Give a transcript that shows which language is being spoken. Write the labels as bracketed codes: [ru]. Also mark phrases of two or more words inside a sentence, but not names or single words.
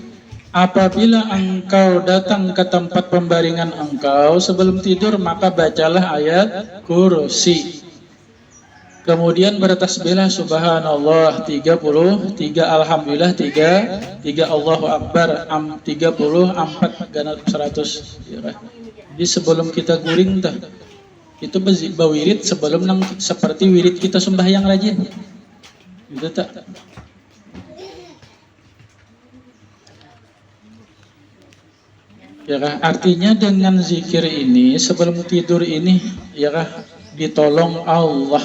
[id] Apabila engkau datang ke tempat pembaringan engkau sebelum tidur, maka bacalah ayat kursi. Kemudian bertasbihlah subhanallah 30, 3 alhamdulillah 3 Allahu akbar 34 ganal 100. [bjn] Jadi sebelum kita guring tah, itu bawirid sebelum seperti wirid kita sembahyang rajin. [id] Gitu tak? Ya kah? Artinya dengan zikir ini sebelum tidur ini ya kah ditolong Allah.